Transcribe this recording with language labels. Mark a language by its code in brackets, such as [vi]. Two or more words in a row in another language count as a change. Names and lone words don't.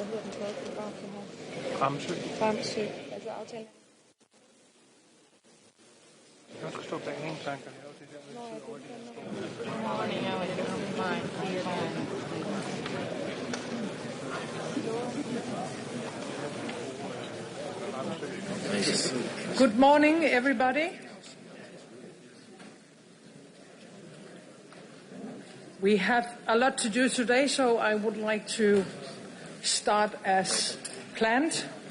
[da] Fremsøg. Altså aftalen. Jeg skal stå bag en tanke. [en] Good morning, everybody. We have a lot to do today, so I would like to start as planned.